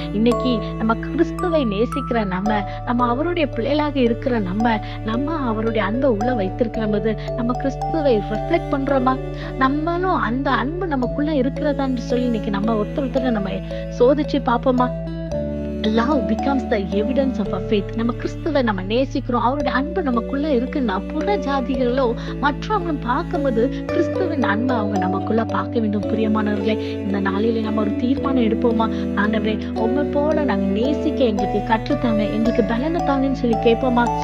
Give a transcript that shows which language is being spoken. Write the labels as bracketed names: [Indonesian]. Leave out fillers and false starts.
[Tamil] இன்னைக்கு நம்ம கிறிஸ்துவை நேசிக்கிற நம்ம அவருடைய பிள்ளைகளாக இருக்கிற நம்ம அவருடைய அன்பை உள்ள வைத்திருக்கிற போது நம்ம கிறிஸ்துவை ரிஃப்ளெக்ட் பண்றோமா? நம்மளும் அந்த அன்பு நமக்குள்ள இருக்கிறதான்னு சொல்லி இன்னைக்கு நம்ம ஒருத்தர் நம்ம சோதிச்சு பார்ப்போமா? [English] Love becomes the evidence of our faith. [Tamil] நம்ம கிறிஸ்துவை நம்ம நேசிக்கிறோம், அவருடைய அன்பு நமக்குள்ள இருக்குன்னா புற ஜாதிகளோ மற்றவங்களும் பார்க்கும்போது கிறிஸ்துவின் அன்பை அவங்க நமக்குள்ள பார்க்க வேண்டும். பிரியமானவர்களே, இந்த நாளிலே நம்ம ஒரு தீர்மானம் எடுப்போமா? ஆண்டவரே, உண்மை போல நாங்க நேசிக்க எங்களுக்கு கற்றுத்தாங்க, எங்களுக்கு பலனை தாங்கன்னு சொல்லி கேட்போமா?